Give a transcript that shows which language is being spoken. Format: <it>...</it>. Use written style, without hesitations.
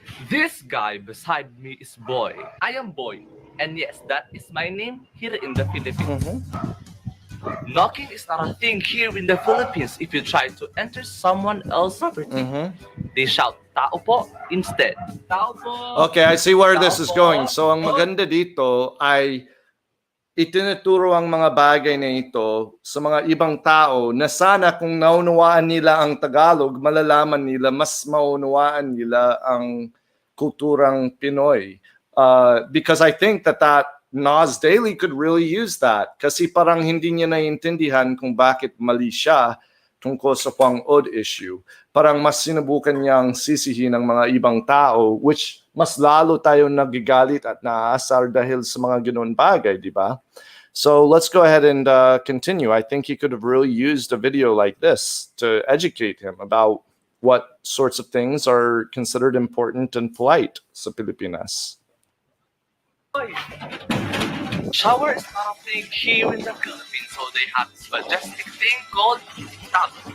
<en>This guy beside me is Boy. I am Boy. And yes, that is my name here in the Philippines. Knocking is not a thing here in the Philippines. If you try to enter someone else's property, they shout, "Tao po," instead.</en> <tl>Tao po.</tl> <en>Okay, I see where this</en> <tl>Tao</tl> <en>is</en> <tl>po.</tl> <en>going.</en> <tl>So ang maganda dito ay itinuturo ang mga bagay na ito sa mga ibang tao na sana kung naunawaan nila ang Tagalog, malalaman nila, mas maunawaan nila ang kulturang Pinoy.</tl> <en>Because I think that Nas Daily could really use that</en> <tl>kasi parang hindi niya naiintindihan kung bakit mali siya tungkol sa Whang Od issue. Parang mas sinubukan niyang sisihin ng mga ibang tao, which mas lalo tayo nagigalit at naaasar dahil sa mga ganoon bagay, di ba?</tl> <en>So let's go ahead and continue. I think he could have really used a video like this to educate him about what sorts of things are considered important and polite sa Pilipinas. Shower is not a thing here in the Philippines, so they have this majestic thing called tub.</en>